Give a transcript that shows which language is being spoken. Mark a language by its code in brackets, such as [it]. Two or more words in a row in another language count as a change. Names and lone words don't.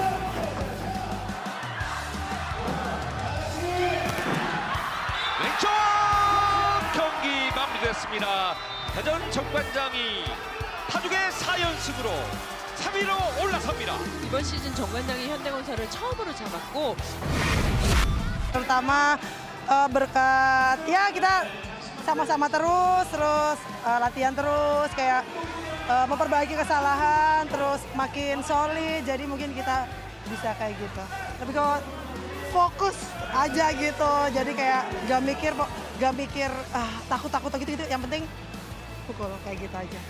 [ko] 왼쪽 경기 마무리됐습니다. 대전 정관장이 파죽의 4연승으로 3위로 올라섭니다. 이번 시즌 정관장이 현대건설을 처음으로 잡았고 [id] terutama berkat ya kita sama-sama terus latihan terus kayak memperbaiki kesalahan terus makin solid jadi mungkin kita bisa kayak gitu. Tapi kalau fokus aja gitu jadi kayak gak mikir takut gitu yang penting pukul kayak gitu aja.